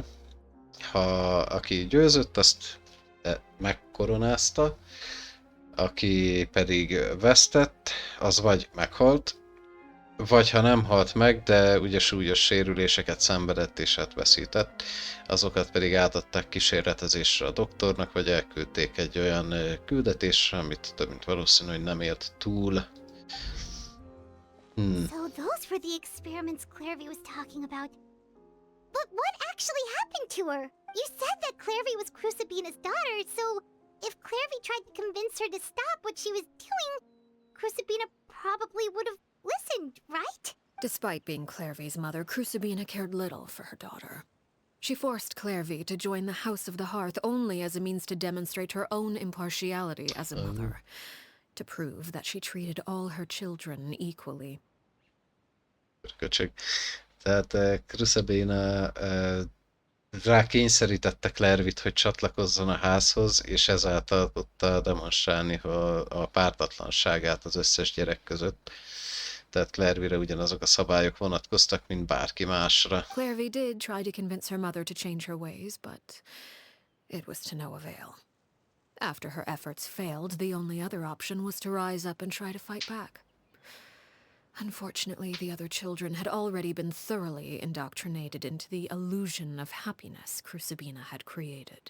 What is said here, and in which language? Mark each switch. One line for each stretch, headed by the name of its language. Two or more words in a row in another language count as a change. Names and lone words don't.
Hungarian: Aki győzött, azt megkoronázta, aki pedig vesztett, az vagy meghalt, vagy ha nem halt meg, de ugye súlyos sérüléseket szenvedett és hát veszített, azokat pedig átadták kísérletezésre a doktornak, vagy elküldték egy olyan küldetésre, amit több mint valószínű, hogy nem élt túl.
English: So those were the experiments Clairvy was talking about. But what actually happened to her? You said that Clairvy was Crucibina's daughter, so if Clairvy tried to convince her to stop what she was doing, Crucibina probably would have listened, right? Despite being Clairvy's mother, Crucibina cared little for her daughter. She forced Clairvy to join the House of the Hearth only as a means to demonstrate her own impartiality as a mother, to prove that she treated all her children equally.
Hungarian: Köcsög. Tehát Crucibina rá kényszerítette Clairvyt, hogy csatlakozzon a házhoz, és ezáltal tudta demonstrálni a pártatlanságát az összes gyerek között. Tehát Clairvyre ugyanazok a szabályok vonatkoztak, mint bárki másra.
English: Clairvy did try to convince her mother to change her ways, but it was to no avail. After her efforts failed, the only other option was to rise up and try to fight back. Unfortunately, the other children had already been thoroughly indoctrinated into the illusion of happiness Crucibina had created.